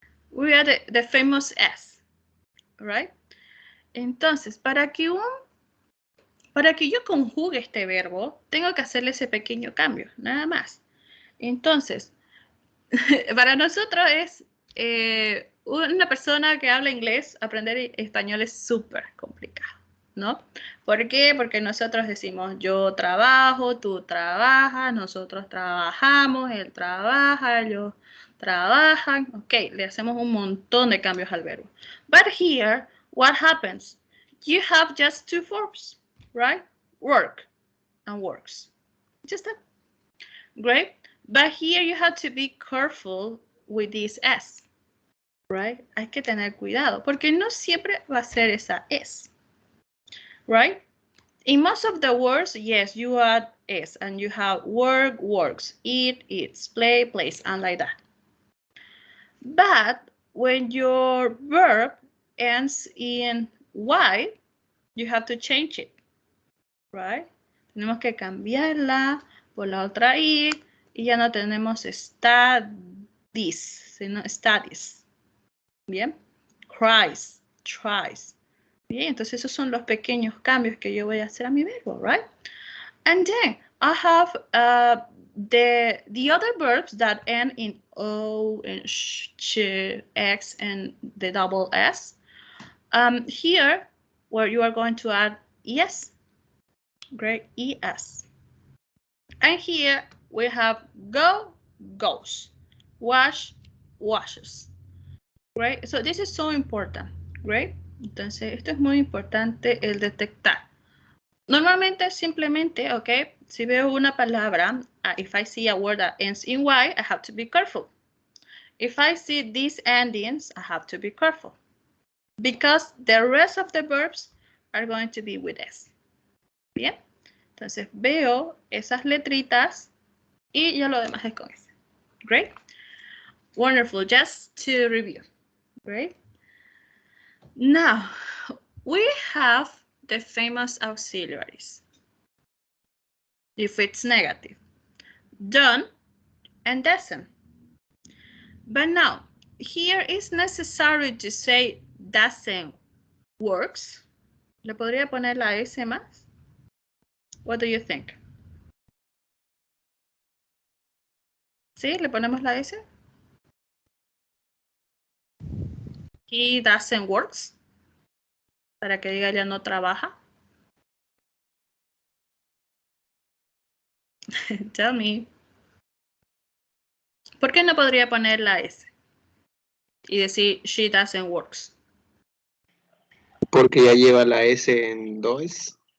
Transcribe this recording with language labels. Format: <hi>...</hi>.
<en>We add the famous S, right?</en> <es>Entonces, para que yo conjugue este verbo, tengo que hacerle ese pequeño cambio, nada más. Entonces, para nosotros es una persona que habla inglés, aprender español es súper complicado, ¿no? ¿Por qué? Porque nosotros decimos yo trabajo, tú trabajas, nosotros trabajamos, él trabaja, yo trabajan. Ok, le hacemos un montón de cambios al verbo.</es> <en>But here, what happens? You have just two verbs, right? Work and works. Just that. Great. But here you have to be careful with this S, right?</en> <es>Hay que tener cuidado porque no siempre va a ser esa S,</es> <en>right? In most of the words, yes, you add S and you have work, works, eat, eats, play, plays, and like that. But when your verb ends in Y, you have to change it, right?</en> <es>Tenemos que cambiarla por la otra I y ya no tenemos studies, sino studies. Bien, cries, tries. Bien, entonces esos son los pequeños cambios que yo voy a hacer a mi verbo,</es> <en>right? And then I have the other verbs that end in O and sh, X, and the double S. Here, where you are going to add ES, great, ES. And here we have go, goes, wash, washes. Great, so this is so important, great.</en> <es>Entonces, esto es muy importante el detectar. Normalmente, simplemente, ok, si veo una palabra,</es> <en>if I see a word that ends in Y, I have to be careful. If I see these endings, I have to be careful. Because the rest of the verbs are going to be with S.</en> <es>Bien, entonces veo esas letritas y ya lo demás es con S.</es> <en>Great. Wonderful, just to review. Great. Now, we have the famous auxiliaries. If it's negative, done and doesn't. But now, here is necessary to say doesn't works.</en> <es>¿Le podría poner la S más?</es> <en>What do you think?</en> <es>¿Sí? ¿Le ponemos la S?</es> <en>He doesn't works.</en> <es>Para que diga ya no trabaja.</es> <en>Tell me.</en> <es>¿Por qué no podría poner la S? Y decir</es> <en>she doesn't works.</en> <es>Porque ya lleva la S en dos.</es>